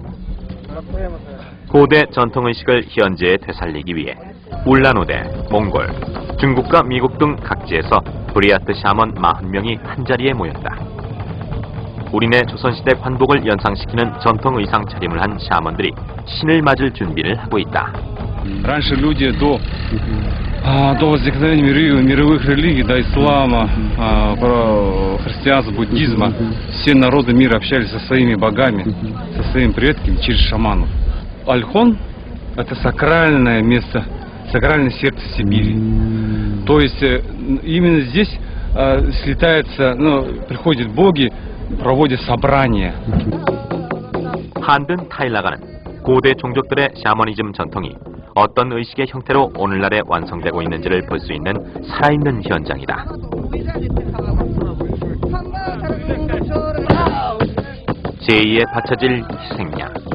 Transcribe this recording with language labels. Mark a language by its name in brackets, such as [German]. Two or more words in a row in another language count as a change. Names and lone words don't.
[Korean] 고대 전통의식을 현재에 되살리기 위해 울란우대, 몽골, 중국과 미국 등 각지에서 브리아트 샤먼 40명이 한자리에 모였다. 우리네 조선시대 관복을 연상시키는 전통 의상 차림을 한 샤먼들이 신을 맞을 준비를 하고 있다. [Russian] Раньше люди до возникновения мировых религий, до ислама, христианства, буддизма, все народы мира общались со своими богами, со своими предками через шаманов. Альхон – это сакральное место, сакральное сердце Сибири. То есть именно здесь слетаются, приходят боги, проводят собрания. [Korean] 한든 타일라간은 고대 종족들의 샤머니즘 전통이 어떤 의식의 형태로 오늘날에 완성되고 있는지를 볼 수 있는 살아있는 현장이다. 제2에 바쳐질 희생양.